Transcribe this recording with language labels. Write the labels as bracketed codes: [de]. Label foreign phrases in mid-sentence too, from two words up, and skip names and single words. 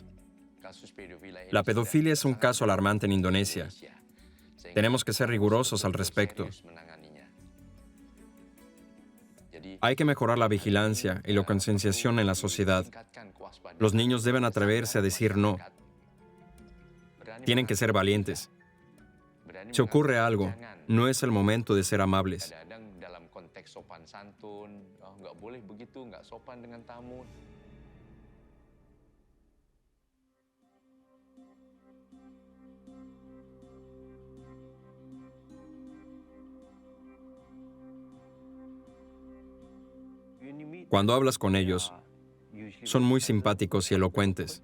[es] La pedofilia es un caso alarmante en Indonesia. Tenemos que ser rigurosos al respecto. Hay que mejorar la vigilancia y la concienciación en la sociedad. Los niños deben atreverse a decir no. Tienen que ser valientes. Si ocurre algo, no es el momento de ser amables. [id] Kadang-kadang dalam konteks sopan santun, nggak boleh begitu, nggak sopan dengan tamu. [es] Cuando hablas con ellos, son muy simpáticos y elocuentes.